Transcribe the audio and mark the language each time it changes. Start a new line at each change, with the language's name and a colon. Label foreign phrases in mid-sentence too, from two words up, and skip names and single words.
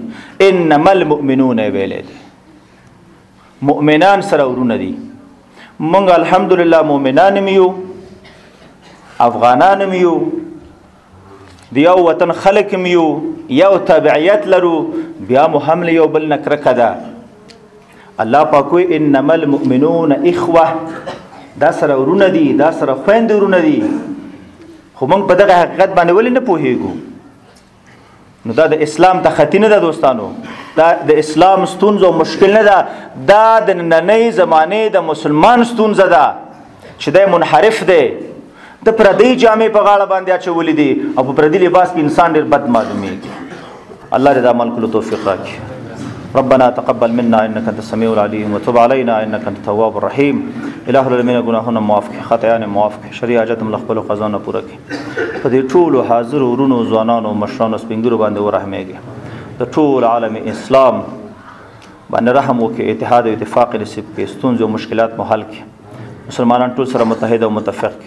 Arabic: انما المؤمنون
Pashto: ویلی دی، مؤمنان سره ورونه دي. مونږ الحمدلله مؤمنان یو، افغانان یو، د یو وطن خلک یو، یو تابعیت لرو، بیا مو هم له یو بل نه کرکه ده. الله پاک وایي
Arabic: انما المؤمنون اخوه،
Pashto: دا سره ورونه دي، دا سره خویندې ورونه دي. خو موږ په دغه حقیقت باندې ولې نه پوهیږو؟ نو دا د اسلام ته خطي نه ده دوستانو، دا د اسلام ستونزه او مشکل نه ده، دا د نننۍ زمانې د مسلمان ستونزه ده چې دی منحرف دی، د پردۍ جامې په غاړه باندې اچولې دي او په پردي لباس کې انسان ډېر بد معلومیږي. الله دې دا عمل کولو توفیق راکړي.
Arabic: ربنا تقبل منا انك انت السميع العليم وتب علينا انك انت التواب الرحيم. الہ العالمین
Pashto: گناهونه معاف کړي، خطایان معاف کړي، شرعي حاجت هم له خپلو خزانو پوره کړي. په دې ټولو حاضر ورونو ځوانانو مشرانو سپین ږیرو باندې ورحمېږي. د ټول عالم اسلام باندې رحم وکړي، اتحاد او اتفاق نصیب کړي، ستونزې او مشکلات مو حل کړي، مسلمانان ټول سره متحد او متفق کړي.